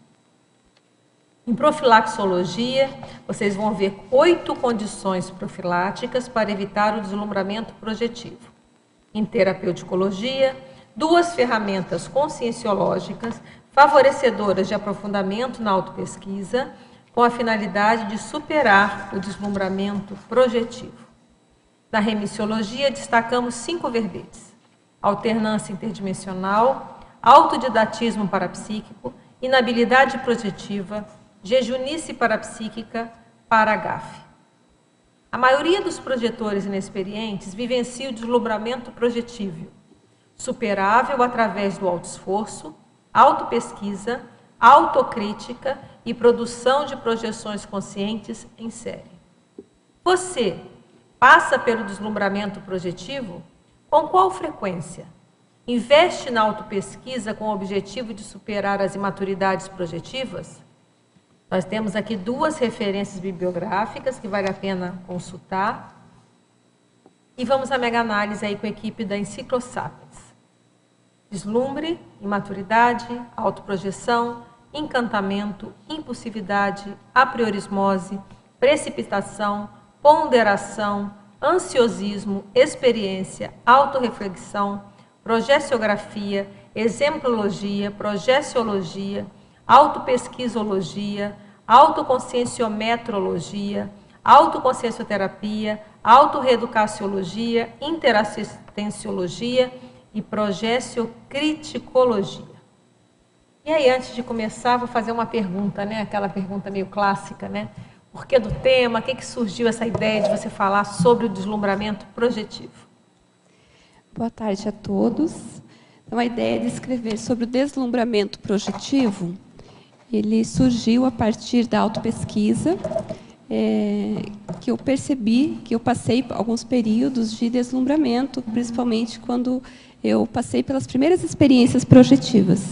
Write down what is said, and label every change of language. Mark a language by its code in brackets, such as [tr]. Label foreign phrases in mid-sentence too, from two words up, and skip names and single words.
[pt] Em profilaxologia, vocês vão ver 8 condições profiláticas para evitar o deslumbramento projetivo. Em terapeuticologia, 2 ferramentas conscienciológicas favorecedoras de aprofundamento na autopesquisa, com a finalidade de superar o deslumbramento projetivo. Na remissiologia, destacamos 5 verbetes: alternância interdimensional, autodidatismo parapsíquico, inabilidade projetiva, jejunice parapsíquica, paragafe. A maioria dos projetores inexperientes vivencia o deslumbramento projetivo, superável através do autoesforço, autopesquisa, autocrítica e produção de projeções conscientes em série. Você passa pelo deslumbramento projetivo? Com qual frequência? Investe na autopesquisa com o objetivo de superar as imaturidades projetivas? Nós temos aqui 2 referências bibliográficas que vale a pena consultar. E vamos à mega análise aí com a equipe da Enciclosapiens. Deslumbre, imaturidade, autoprojeção, encantamento, impulsividade, apriorismose, precipitação, ponderação, ansiosismo, experiência, autorreflexão, projeciografia, exemplologia, projeciologia, autopesquisologia, autoconscienciometrologia, autoconsciencioterapia, autorreeducaciologia, interassistenciologia e projeciocriticologia. E aí, antes de começar, vou fazer uma pergunta, né? Aquela pergunta meio clássica, né? porquê do tema, o que surgiu essa ideia de você falar sobre o deslumbramento projetivo? Boa tarde a todos. Então, a ideia de escrever sobre o deslumbramento projetivo, ele surgiu a partir da autopesquisa, que eu percebi que eu passei alguns períodos de deslumbramento, principalmente quando eu passei pelas primeiras experiências projetivas.